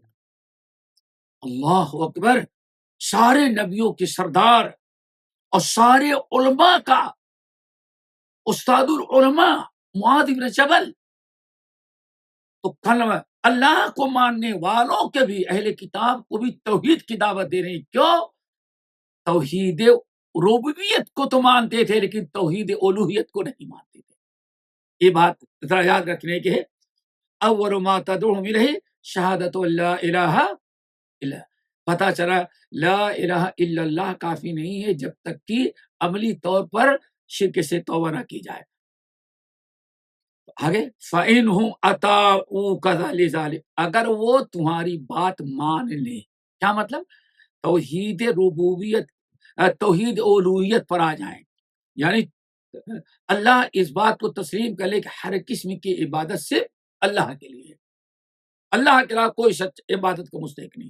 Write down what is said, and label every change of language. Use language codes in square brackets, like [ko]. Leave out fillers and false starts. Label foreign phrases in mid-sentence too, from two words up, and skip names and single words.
[ur] اللہ اکبر، سارے نبیوں کے سردار اور سارے علماء کا استاد العلماء معاذ بن جبل، تو کلمہ اللہ کو ماننے والوں کے بھی، اہل کتاب کو بھی توحید کی دعوت دے رہے ہیں۔ کیوں؟ توحید ربوبیت کو تو مانتے تھے، لیکن توحید الوہیت کو نہیں مانتے تھے۔ یہ بات ذرا یاد رکھنے کی ہے۔ [ar] اول ما تدعوہم الیہ شہادت لا الہ الا، [ur] پتہ چلا [ar] لا الہ الا اللہ [ur] کافی نہیں ہے جب تک کہ عملی طور پر شرک سے توبہ نہ کی جائے۔ [ar] آگے فَإِنْهُمْ أَطَاعُوكَ لِذَلِكَ، [ur] اگر وہ تمہاری بات مان لیں، کیا مطلب؟ توحید ربوبیت، توحید الوہیت پر آ جائیں، یعنی اللہ اس بات کو تسلیم کر لے کہ ہر قسم کی عبادت صرف اللہ کے لیے، اللہ کے علاوہ کوئی سچ عبادت کا مستحق نہیں۔